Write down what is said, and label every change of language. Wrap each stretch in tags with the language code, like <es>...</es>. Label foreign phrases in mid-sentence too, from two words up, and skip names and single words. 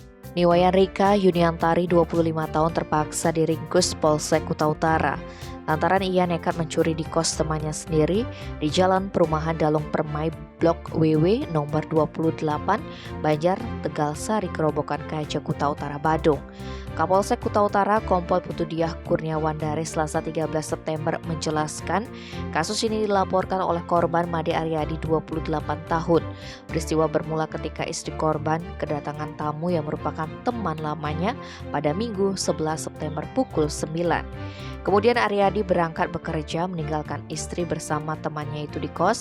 <id>Niwayan Rika Yuniantari 25 tahun terpaksa diringkus Polsek Kuta Utara lantaran ia nekat mencuri di kos temannya sendiri di Jalan Perumahan Dalung Permai Blok WW nomor 28 Banjar Tegal Sari Kerobokan Kaca Kuta Utara Badung. Kapolsek Kuta Utara Kompol Putudiah Kurniawan dari Selasa 13 September menjelaskan kasus ini dilaporkan oleh korban Made Aryadi 28 tahun. Peristiwa bermula ketika istri korban kedatangan tamu yang merupakan teman lamanya pada Minggu 11 September pukul 9. Kemudian Aryadi berangkat bekerja meninggalkan istri bersama temannya itu di kos.</id>